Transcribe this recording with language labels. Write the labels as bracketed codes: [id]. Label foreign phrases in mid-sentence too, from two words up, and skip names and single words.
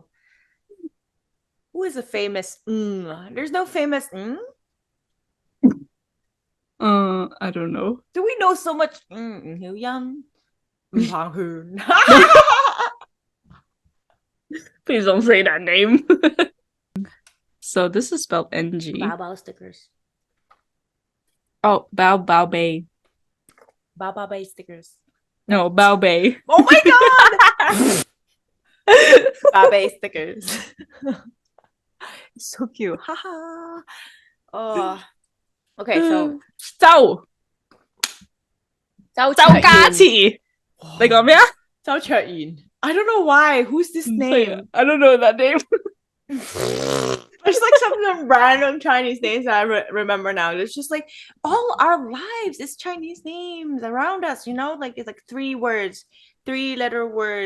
[en] Who is a famous? There's no famous. I don't know. Do we know so much? Hiếu Young. Pang Hoon. Please don't say that name. So this is spelled NG. Bao Bao stickers. Oh, Bao Bao Bay. Bao Bao Bay stickers. No, Bao Bay. Oh my god! Bao Bay stickers. It's so cute. Haha. Oh. Okay, so 周 Zhao [yue] 周家慈，你講咩啊？ [en] Zhao Cheyin. I don't know why. Who's this name? I don't know that name. There's like some random Chinese names that I remember now. It's just like all our lives is Chinese names around us, you know? Like it's like 3 words, 3-letter words.